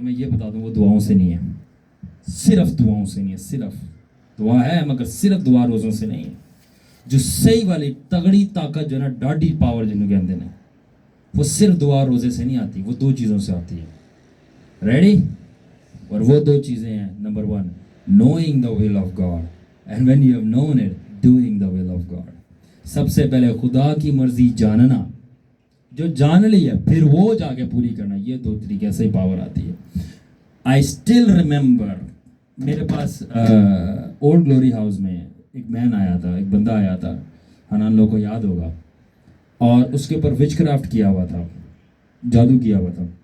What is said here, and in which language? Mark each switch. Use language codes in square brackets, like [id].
[ur] میں یہ بتا دوں وہ دعاؤں سے نہیں ہے, صرف دعاؤں سے نہیں ہے. صرف دعا ہے مگر صرف دعا روزوں سے نہیں ہے. جو صحیح والی تگڑی طاقت جو ہے نا, ڈاڈی پاور جنہوں کہتے ہیں, وہ صرف دعا روزے سے نہیں آتی, وہ 2 چیزوں سے آتی ہے. ریڈی؟ اور وہ 2 چیزیں ہیں. [en] Number 1 knowing the will of God, and when you have known it, doing the will of God. [ur] سب سے پہلے خدا کی مرضی جاننا, جو جان لی ہے پھر وہ جا کے پوری کرنا. یہ 2 طریقے سے ہی پاور آتی ہے. [en] I still remember, [ur] میرے پاس اولڈ گلوری ہاؤس میں ایک مین آیا تھا, ایک بندہ آیا تھا, حنان لوگوں کو یاد ہوگا, اور اس کے اوپر وچ کرافٹ کیا ہوا تھا, جادو کیا ہوا تھا.